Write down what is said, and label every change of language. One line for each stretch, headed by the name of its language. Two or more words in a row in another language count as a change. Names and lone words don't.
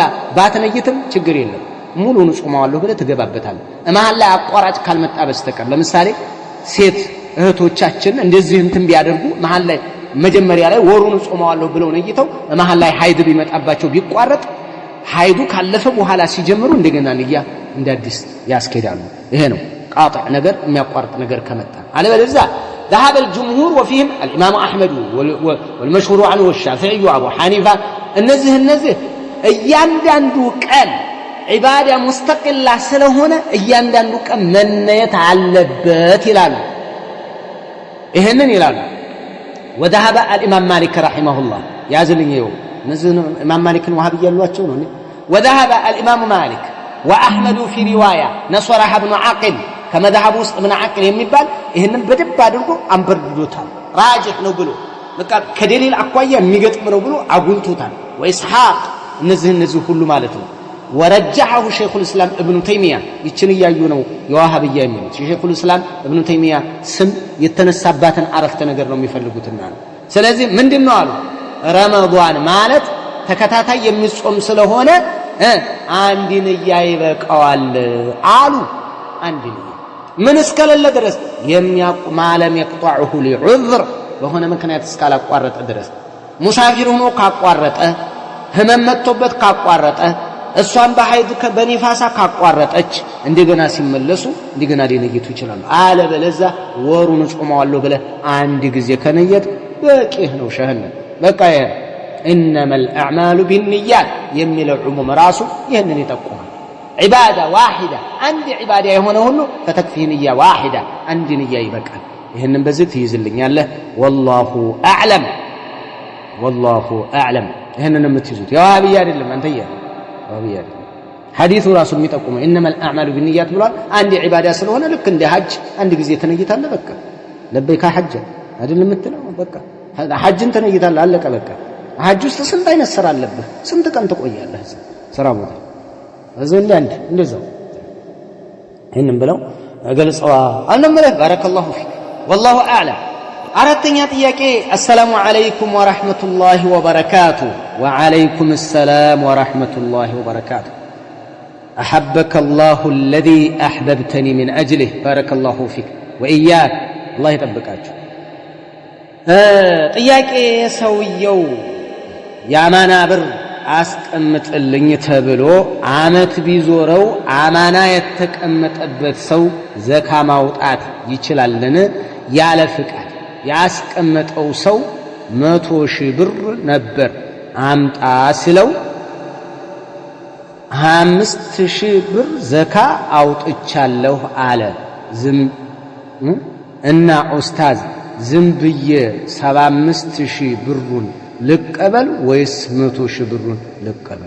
Amharic: ባትነይትም ችግር የለም ሙሉን ጾማለሁ ብለህ ትገባበታለህ መሃል ላይ አቋራጭ ካልመጣ በስተቀር ለምሳሌ ሴት እህቶቻችን እንደዚህ ቢያደርጉ መሃል ላይ መጀመሪያ ላይ ወሩን ጾማዋለሁ ብለው ነይተው መሃል ላይ ሀይድ ቢመጣባቸው ቢቋረጥ ሀይዱ ካለፈ በኋላ ሲጀምሩ እንደገና ንያ እንዳዲስ ያስኬዳሉ ይሄ ነው ቃጣዕ ነገር የሚያቋርጥ ነገር ከመጣ አለበለዚያ
Arabic: ذهب الجمهور وفيهم الامام احمد والمشهور عنه والشافعي وابو حنيفه
Amharic: እነዚህ እያንዳንዱ ቀን ዒባዳ ሙስተቂላ ስለሆነ እያንዳንዱ ቀን መነየት አለበት ይላሉ ይሄንን ይላሉ
Arabic: وذهب الامام مالك رحمه الله
Amharic: ያዝልኝው እነዚህ ኢማም ማሊክን ወሃብያ ያሏቸው ነው
Arabic: وذهب الامام مالك واحمد في روايه نصرح ابن عقل
Amharic: ከመذهب ውስጥ ምን عقل የሚባል ይሄንን በደብ አድርጎ አንበርድዶታል ራጅህ ነው ብሎ በቃ ከደሊል አኳያ የሚገጥም ነው ብሎ አጉልቶታል ወኢስሐቅ እነዚህ ሁሉ ማለት ነው ወረጀሐሁ ሸይኹል እስላም ኢብኑ ተይሚያ ይችን እያዩ ነው የዋሃብያ የሚሉት ሸይኹል እስላም ኢብኑ ተይሚያ ስም የተነሳባትን አረፍተ ነገር ነው የሚፈልጉትና ነው። ስለዚህ ምንድነው አሉ ረመዳን ማለት ተከታታይ የሚጾም ስለሆነ አንድ ንያ ይበቃዋል አሉ። አንድ ንያ ምን እስከሌለ ድረስ ማለም
Arabic: يقطعه لعذر
Amharic: በሆነ ምክንያት እስካላቋረጠ ድረስ ሙሳፊር ሆኖ ካቋረጠ ህመም መጥቶበት ካቋረጠ እሷን በሐይድ በኒፋሳ ካቋረጠች እንደገና ሲመለሱ እንደገና ሊነይቱ ይችላሉ። አለበለዚያ ወሩን ጾመዋለሁ ብለህ አንድ ጊዜ ከነየት በቂህ ነው ሸህነ በቃ
Arabic: إنما الأعمال بالنيات
Amharic: የሚለው ዑሙም ራሱ ይሄንን ይጠቁማል።
Arabic: عبادة واحدة
Amharic: አንድ ዒባዳ የሆነ ሁሉ
Arabic: فتكفي نية واحدة
Amharic: አንድ ንያ ይበቃል። ይሄንን በዚህ ትይዝልኛለህ።
Arabic: والله أعلم والله أعلم
Amharic: ይሄንን የምትይዙት የዋሃብያ አይደለም አንተያ ዋሃብያ አይደለም። ሐዲሱ ራሱ የሚጠቁመው
Arabic: إنما الأعمال بالنيات
Amharic: ብሏል። አንድ ዒባዳ ስለሆነ ልክ እንደ ሐጅ አንድ ጊዜ ተነይታለህ በቃ ለበይካ ሐጅ አይደለም የምትለው በቃ ሐጅን ተነይታለህ አለቀ በቃ። ሐጅ ውስጥ ስንት አይነት ስራ አለብህ? ስንት ቀን ትቆያለህ ስራ ቦታ እዚህ አንድ እንደዛው ይሄንን ብለው ገልጸዋ አልነመለህ
Arabic: بارك الله فيك والله اعلم።
Amharic: አራተኛ ጥያቄ
Arabic: السلام عليكم ورحمة الله وبركاته። وعليكم السلام ورحمة الله وبركاته. أحبك الله الذي أحببتني من أجله بارك الله فيك وإياك الله
Amharic: يطبقاችሁ። ጥያቄ ሰውየው የአማና ብር አስቀምጥልኝ ተብሎ አመት ቢዞረው አማና የተቀመጠበት ሰው ዘካ ማውጣት ይችላልን? ያለ ፍቃድ ያስቀመጠው ሰው 100,000 ብር ነበር አምጣ ሲለው 25,000 ብር ዘካ አውጥቻለሁ አለ። ዝም እና ኡስታዝ ዝም ብዬ 75,000 ብሩን ልቀበል ወይስ 100,000 ብሩን ልቀበል?